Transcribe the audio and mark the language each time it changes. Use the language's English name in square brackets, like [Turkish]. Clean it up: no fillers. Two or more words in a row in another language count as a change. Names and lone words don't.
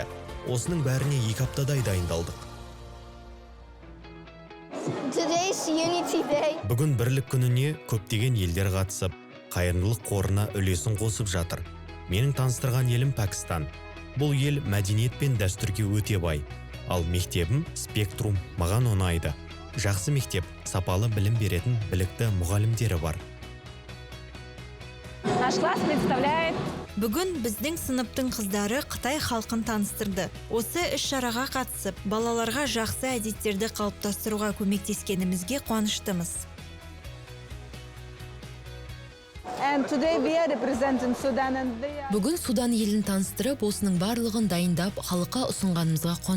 [Kazakh] Осының бәріне 2 аптадай дайындалдық. Бүгін бірлік күніне көптеген елдер қатысып, қайырымдылық қорына үлесін қосып жатыр. Менің таныстырған елім Пәкістан. Бұл ел мәдениет пен дәстүрге өте бай. Ал мектебім Спектрум маған ұнайды. Жақсы мектеп, сапалы білім беретін білікті мұғалімдері бар. [Russian] Наш класс представляет. [Kazakh] Бүгін біздің сыныптың қыздары Қытай халқын таныстырды. Осы іс-шараға қатысып, балаларға жақсы әдеттерді қалыптастыруға көмектескенімізге қуаныштымыз. Бүгін Судан елін таныстырып, осының барлығын дайындап, халыққа ұсынғанымызға қуаныштымыз.